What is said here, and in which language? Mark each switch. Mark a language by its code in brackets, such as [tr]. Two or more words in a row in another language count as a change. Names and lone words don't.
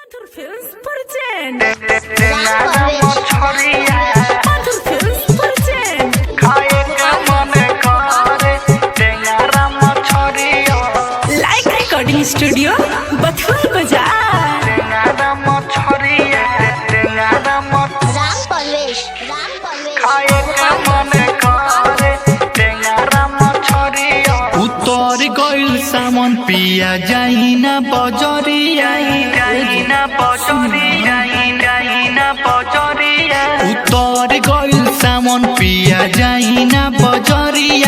[en] Mathur Films present. Mathur Films present. Like Recording Studio, Bathur Bazaar. [bho] उतर गइल सामान पिया जाइना बजरिया उतर गइल सामान पिया जाइना बजरिया